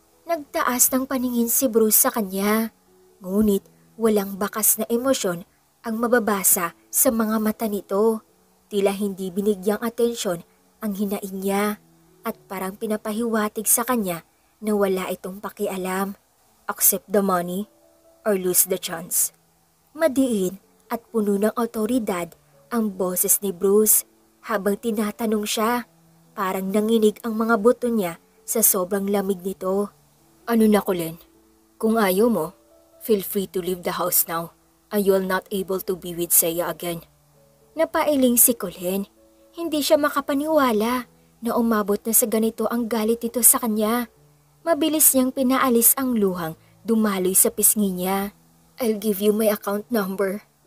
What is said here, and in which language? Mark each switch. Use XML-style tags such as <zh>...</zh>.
<tl>Nagtaas ng paningin si Bruce sa kanya. Ngunit walang bakas na emosyon ang mababasa sa mga mata nito. Tila hindi binigyang atensyon ang hinaing niya at parang pinapahiwatig sa kanya na wala itong pakialam.</tl> <en>Accept the money or lose the chance.</en> <tl>Madiin at puno ng otoridad ang boses ni Bruce habang tinatanong siya. Parang nanginig ang mga buto niya sa sobrang lamig nito. Ano na, Colleen? Kung ayaw mo,</tl> <en>feel free to leave the house now and you'll not able to be with Seiya again.</en> <tl>Napailing si Colleen. Hindi siya makapaniwala na umabot na sa ganito ang galit nito sa kanya. Mabilis niyang pinaalis ang luhang dumaloy sa pisngi niya.</tl> <en>I'll give you my account number.</en>